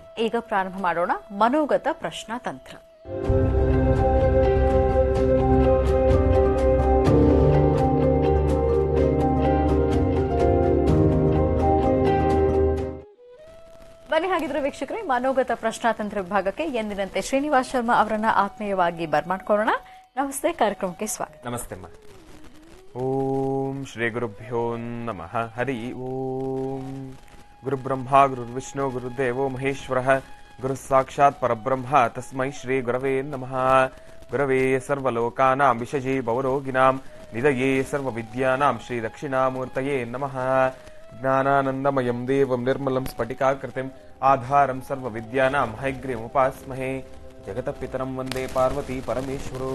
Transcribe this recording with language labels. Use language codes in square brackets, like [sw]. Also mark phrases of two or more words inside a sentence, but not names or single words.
[kn] ಈಗ ಪ್ರಾರಂಭ ಮಾಡೋಣ ಮನೋಗತ ಪ್ರಶ್ನಾ ತಂತ್ರ. ಬನ್ನಿ ಹಾಗಿದ್ರೆ ವೀಕ್ಷಕರೇ, ಮನೋಗತ ಪ್ರಶ್ನಾತಂತ್ರ ವಿಭಾಗಕ್ಕೆ ಎಂದಿನಂತೆ ಶ್ರೀನಿವಾಸ್ ಶರ್ಮಾ ಅವರನ್ನ ಆತ್ಮೀಯವಾಗಿ ಬರ್ಮಾಡ್ಕೊಳ್ಳೋಣ. ನಮಸ್ತೆ, ಕಾರ್ಯಕ್ರಮಕ್ಕೆ ಸ್ವಾಗತ. ನಮಸ್ತೆ ಅಮ್ಮ. [sa] ಓಂ ಶ್ರೀ ಗುರುಭ್ಯೋ ನಮಃ. ಹರಿ ಓಂ. ಗುರುಬ್ರಹ್ಮ ಗುರುರ್ವಿಷ್ಣು ಗುರುದೇವೋ ಮಹೇಶ್ವರ ಗುರು ಸಾಕ್ಷಾತ್ ಪರಬ್ರಹ್ಮ ತಸ್ಮೈ ಶ್ರೀ ಗುರವೇ ನಮಃ. ಗುರವೇ ಸರ್ವಲೋಕಾನಾಂ ವಿಷಜೇ ಭವರೋಗಿಣಾಂ ನಿಧಯೇ ಸರ್ವವಿದ್ಯಾನಾಂ ಶ್ರೀ ದಕ್ಷಿಣಾಮೂರ್ತಯೇ ನಮಃ. ಜ್ಞಾನಾನಂದಮಯಂ ದೇವಂ ನಿರ್ಮಲಂ ಸ್ಫಟಿಕಾಕೃತಿಂ ಆಧಾರಂ ಸರ್ವವಿದ್ಯಾನಾಂ ಹಯಗ್ರೀವಮುಪಾಸ್ಮಹೇ. ಜಗತಪಿತರಂ ವಂದೇ ಪಾರ್ವತಿ ಪರಮೇಶ್ವರೋ.